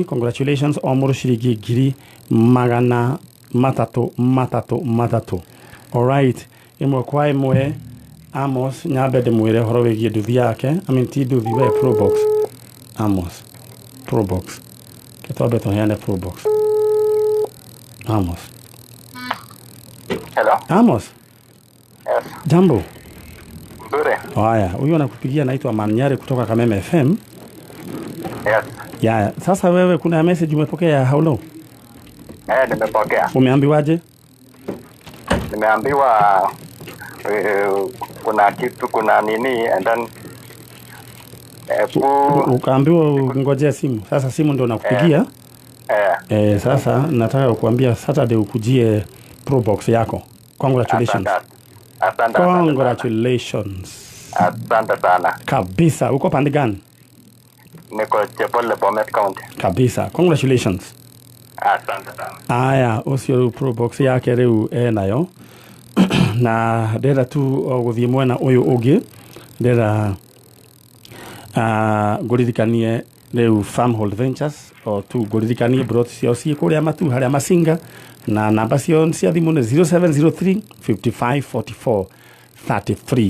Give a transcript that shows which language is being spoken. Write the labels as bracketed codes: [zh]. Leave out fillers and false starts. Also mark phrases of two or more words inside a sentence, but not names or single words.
[ki] Congratulations o mũndũ ciringi 300. Alright, imwe kwa imwe Amos nyambe ndĩmwĩre ũhoro wĩgiĩ nduthi yake. Ti nduthi we Probox. Amos Probox. Kĩtwambe tũheane Probox. Amos. [en] Hello. Amos. Yes. [sw] Jambo. Nzuri. Haya, huyu anakupigia anaitwa Nyari kutoka Kameme FM. [en] Yes. [sw] Ya, sasa wewe kuna message umepokea [en] how long? [sw] Nimepokea. Umeambiwaje? Nimeambiwa kuna kitu kuna nini [en] and then [sw] ukaambiwa ngojea simu. Sasa simu ndio nakupigia. Sasa nataka kukuambia Saturday ukujie Probox yako. [en] Congratulations. [sw] Asante. [en] Congratulations. [sw] Asante sana. Kabisa. Uko pande gani? Niko Chepole, Bomet County. Kabisa. Congratulations. Asante sana. [ki] Aya, ucio Probox yake riu nayo. Na ndĩrenda tu gũthiĩ mwena ũyũ ũngĩ ndĩrenda ngũririkanie rĩu Farmhold Ventures o tu ngũririkanie brot ciao ciĩ kũrĩa matu harĩa Masinga na namba ciao cia thimũ nĩ 0703 55 44 33.